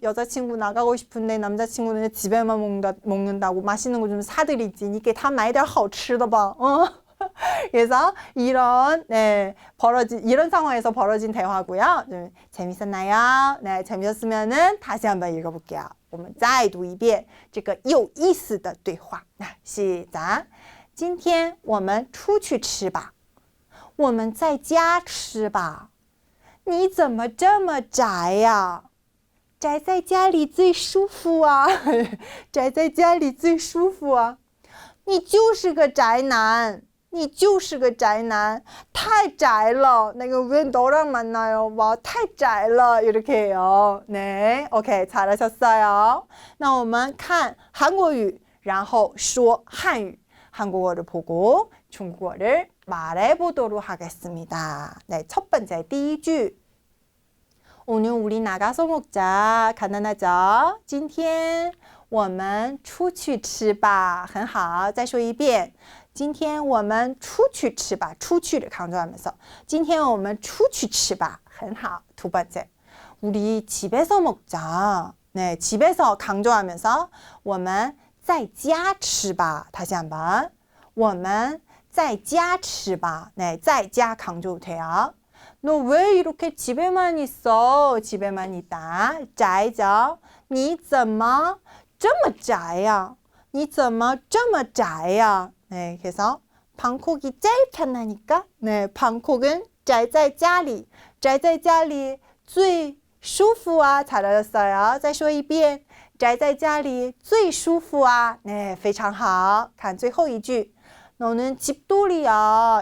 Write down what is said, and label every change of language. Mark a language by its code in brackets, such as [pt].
[ko] 여자친구 나가고 싶은데 남자친구는 집에만 먹는다고 맛있는 거 좀 사드리지. 이게 다 [zh] 买点好吃的吧. [ko] 그래서 이런 이런 상황에서 벌어진 대화고요. 재밌었나요? 네, 재밌었으면은 다시 한번 읽어볼게요. [zh] 我们再读一遍这个有意思的对话. [ko] 시작. [zh] 今天我们出去吃吧. 我们在家吃吧.你怎么这么宅呀? 宅在家里最舒服啊.宅在家里最舒服啊. 你就是个宅男.你就是个宅男. 太宅了. [ko] 내가 왜 너랑 만나요? 와, 太宅了. 이렇게 해요. 네, 오케이, 잘하셨어요. [zh] 那我们看韩国语,然后说汉语. [ko] 한국어를 보고 중국어를 말해보도록 하겠습니다. 네, 첫 번째, [zh] 第一句. [ko] 오늘 우리 나가서 먹자. 가난하죠? [zh] 今天我们出去吃吧.很好.再说一遍. 今天我们出去吃吧. 出去를 [ko] 강조하면서 [zh] 今天我们出去吃吧. 很好. [ko] 두 번째. 우리 집에서 먹자. [zh] 네, [ko] 집에서 강조하면서 [zh] 我们在家吃吧. [ko] 다시 한번. [zh] 我们在家吃吧. 네, 在家 강조돼요. [ko] 너 왜 이렇게 집에만 있어? 집에만 있다. [zh] 宅着你怎么这么宅呀？你怎么这么宅呀？ [ko] 네, 그래서 방콕이 제일 편하니까 네, 방콕은 [zh] 宅在家里宅在家里最舒服啊 [ko] 잘하셨어요. [zh] 再说一遍宅在家里最舒服啊 네, 非常好. 看最后一句 [ko] 너는 집돌이야.